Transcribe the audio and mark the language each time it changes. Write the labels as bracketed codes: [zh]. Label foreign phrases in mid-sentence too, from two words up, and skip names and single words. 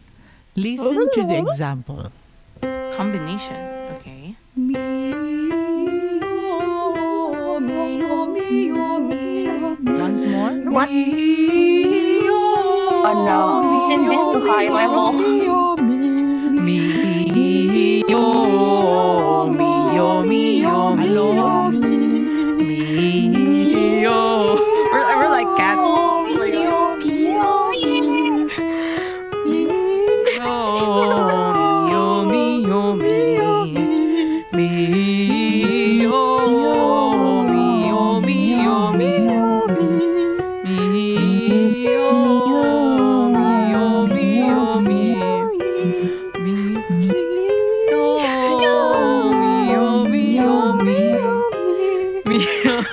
[en] Listen to the example. Combination. Okay. Once more. What? Oh no, isn't this too high level? Mi yo mi yo mi yo mi yo mi yo. We're like cats. Oh my god. Yo mi yo mi mi yo mi yo mi yo mi mi yo mi yo mi yo mi mi yo mi yo mi yo mi mi yo.